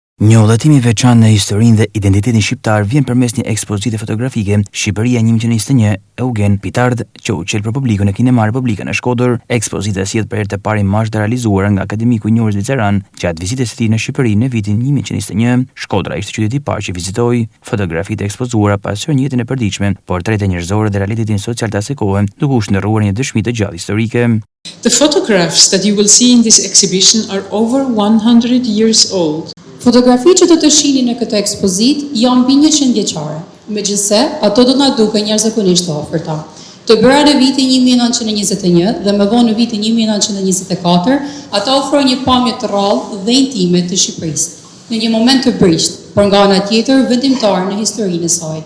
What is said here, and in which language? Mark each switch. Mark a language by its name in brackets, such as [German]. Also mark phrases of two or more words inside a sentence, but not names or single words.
[Albanian] Një udhëtim i veçantë në historinë dhe identitetin shqiptar vjen përmes një ekspozite fotografike Shqipëria 1921 Eugen Pitard, që u qel për publikun e Kinema Republika në Shkodër. Ekspozita sillet për herë të parë imazhe të realizuara nga akademiku i njohur zviceran gjatë vizitës së tij në Shqipëri në vitin 1921. Shkodra ishte qyteti i parë që vizitoi. Fotografitë e ekspozuara pasojnë jetën e përditshme, portrete njerëzore dhe realitetin social të asaj kohe, duke u shndërruar një dëshmi të gjallë historike. [English] The photographs that you will see in this exhibition are over 100 years old. [Albanian] Fotografitë që do të shihni në këtë ekspozit janë mbi 100 vjeçare. Megjithse, ato do na duken jashtëzakonisht të afërta. Të bëra në vitin 1921 dhe më vonë në vitin 1924, ata ofrojnë një pamje të rrallë dhe intime të Shqipërisë, në një moment të brisht, por nga ana tjetër vendimtar në historinë e saj.